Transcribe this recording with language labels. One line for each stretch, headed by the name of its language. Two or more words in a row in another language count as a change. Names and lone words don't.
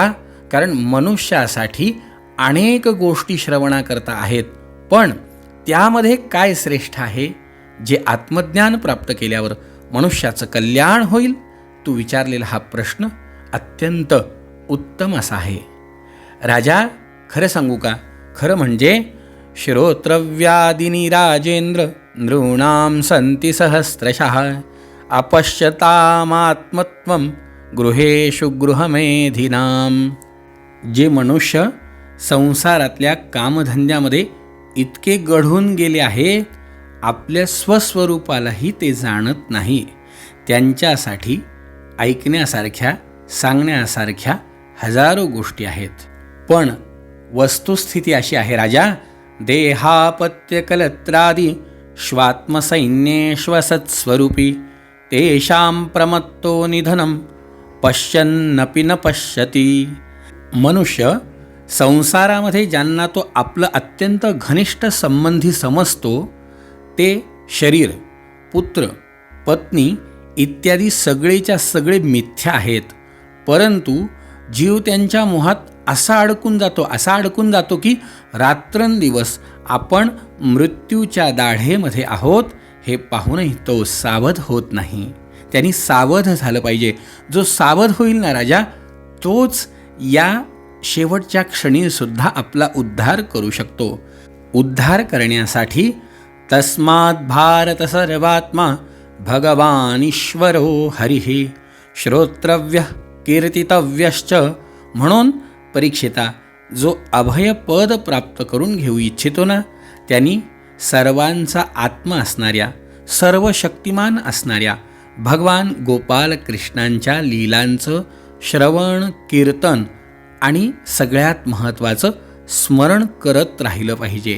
Marathi: कारण मनुष्यासाठी अनेक गोष्टी श्रवणाकरता आहेत, पण त्यामध्ये काय श्रेष्ठ आहे जे आत्मज्ञान प्राप्त केल्यावर मनुष्याचं कल्याण होईल? तू विचारलेला हा प्रश्न अत्यंत उत्तम असा आहे. राजा, खरं सांगू का? खरं म्हणजे
Sanskrit: श्रोत्रव्यादिनी राजेंद्र नृणां संति सहस्रशः अपश्यतामात्मत्वं गृहेषु गृहमेधिनाम.
Marathi: जे मनुष्य संसारातल्या कामधंद्यामध्ये इतके गढून गेले आहेत, आपल्या स्वस्वरूपालाही ते जाणत नाही, त्यांच्यासाठी ऐकण्यासारख्या, सांगण्यासारख्या हजारो गोष्टी आहेत. पण वस्तुस्थिती अशी आहे राजा,
Sanskrit: देहापत्यकलत्रादी श्वात्मसैन्येष्वसत्स्वरूपी तेषां प्रमत्तो निधनं पश्यन्नपि न पश्यति.
Marathi: मनुष्य संसारामध्ये ज्यांना तो आपलं अत्यंत घनिष्ठ संबंधी समजतो ते शरीर, पुत्र, पत्नी इत्यादी सगळेच्या सगळे मिथ्या आहेत. परंतु जीव त्यांच्या मोहात असा अडकून जातो की रात्रंदिवस आपण मृत्यूच्या दाढेमध्ये आहोत हे पाहूनही तो सावध होत नाही. त्यांनी सावध झालं पाहिजे. जो सावध होईल ना राजा, तोच या शेवटच्या क्षणीसुद्धा आपला उद्धार करू शकतो. उद्धार करण्यासाठी
Sanskrit: तस्मात् भारत सर्वात्मा भगवान ईश्वरो हरिः श्रोत्रव्य कीर्तितव्यश्च.
Marathi: म्हणून परीक्षिता, जो अभयपद प्राप्त करून घेऊ इच्छितो ना, त्यांनी सर्वांचा आत्मा असणाऱ्या, सर्व शक्तिमान असणाऱ्या भगवान गोपाल कृष्णांच्या लीलांचं श्रवण, कीर्तन आणि सगळ्यात महत्त्वाचं स्मरण करत राहिलं पाहिजे.